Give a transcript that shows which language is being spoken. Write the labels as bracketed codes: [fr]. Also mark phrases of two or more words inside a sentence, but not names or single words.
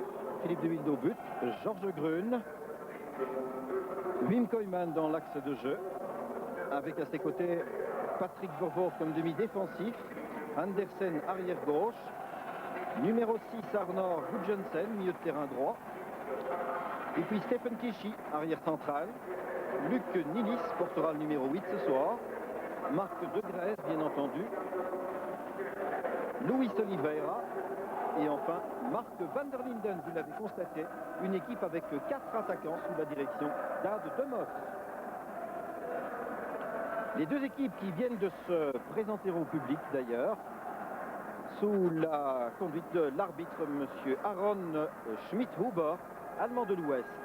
[fr] Philippe de Wilde au but, Georges Grun, Wim Koyman dans l'axe de jeu, avec à ses côtés Patrick Vervoort comme demi-défensif, Andersen arrière gauche, numéro 6 Arnor Gudjonsen, milieu de terrain droit, et puis Stephen Kishi, arrière central, Luc Nilis portera le numéro 8 ce soir, Marc De Grèze bien entendu, Luis Oliveira, et enfin, Marc van der Linden, vous l'avez constaté, une équipe avec 4 attaquants sous la direction d'Ad de Mos. Les deux équipes qui viennent de se présenter au public d'ailleurs, sous la conduite de l'arbitre M. Aaron Schmidt-Huber, allemand de l'Ouest.